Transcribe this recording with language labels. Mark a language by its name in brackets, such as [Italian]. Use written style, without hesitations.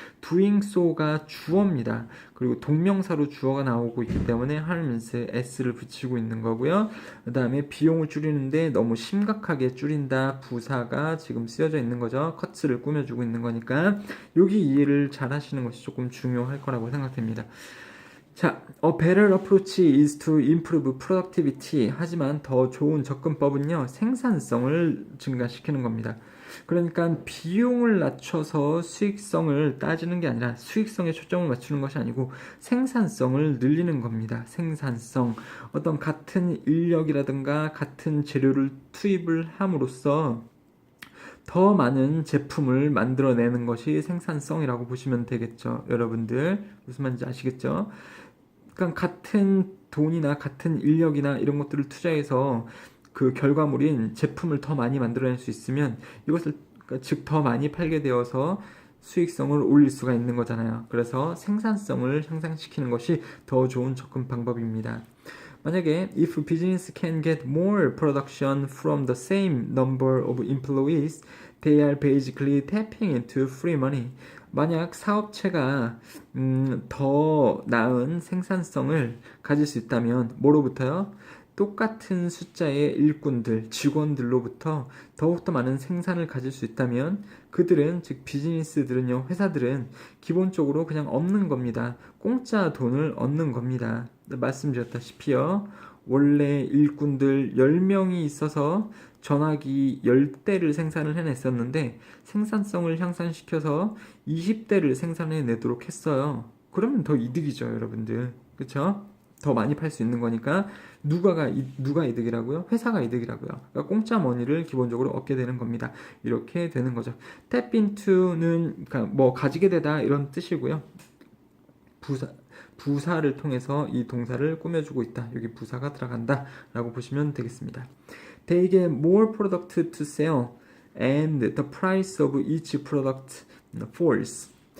[Korean] doing so가 주어입니다. 그리고 동명사로 주어가 나오고 있기 때문에 harms, s를 붙이고 있는 거고요. 그 다음에 비용을 줄이는데 너무 심각하게 줄인다, 부사가 지금 쓰여져 있는 거죠. cut를 꾸며주고 있는 거니까 여기 이해를 잘 하시는 것이 조금 중요할 거라고 생각됩니다. [English] 자, a better approach is to improve productivity. [Korean] 하지만 더 좋은 접근법은요, 생산성을 증가시키는 겁니다. 그러니까 비용을 낮춰서 수익성을 따지는 게 아니라, 수익성에 초점을 맞추는 것이 아니고 생산성을 늘리는 겁니다. 생산성. 어떤 같은 인력이라든가 같은 재료를 투입을 함으로써 더 많은 제품을 만들어내는 것이 생산성이라고 보시면 되겠죠. 여러분들 무슨 말인지 아시겠죠? 그러니까 같은 돈이나 같은 인력이나 이런 것들을 투자해서 그 결과물인 제품을 더 많이 만들어낼 수 있으면, 이것을 즉 더 많이 팔게 되어서 수익성을 올릴 수가 있는 거잖아요. 그래서 생산성을 향상시키는 것이 더 좋은 접근 방법입니다. [English] 만약에 if business can get more production from the same number of employees, they are basically tapping into free money. [Korean] 만약 사업체가 더 나은 생산성을 가질 수 있다면 뭐로부터요? 똑같은 숫자의 일꾼들, 직원들로부터 더욱더 많은 생산을 가질 수 있다면 그들은, 즉 비즈니스들은요, 회사들은 기본적으로 그냥 얻는 겁니다. 공짜 돈을 얻는 겁니다. 말씀드렸다시피요, 원래 일꾼들 10명이 있어서 전화기 10대를 생산을 해냈었는데 생산성을 향상시켜서 20대를 생산해내도록 했어요. 그러면 더 이득이죠, 여러분들. 그쵸? 더 많이 팔 수 있는 거니까 누가 이득이라고요? 회사가 이득이라고요. 그러니까 공짜 머니를 기본적으로 얻게 되는 겁니다. 이렇게 되는 거죠. tap into는 그러니까 뭐 가지게 되다 이런 뜻이고요. 부사를 통해서 이 동사를 꾸며주고 있다. 여기 부사가 들어간다 라고 보시면 되겠습니다. [English] They get more product to sell and the price of each product falls.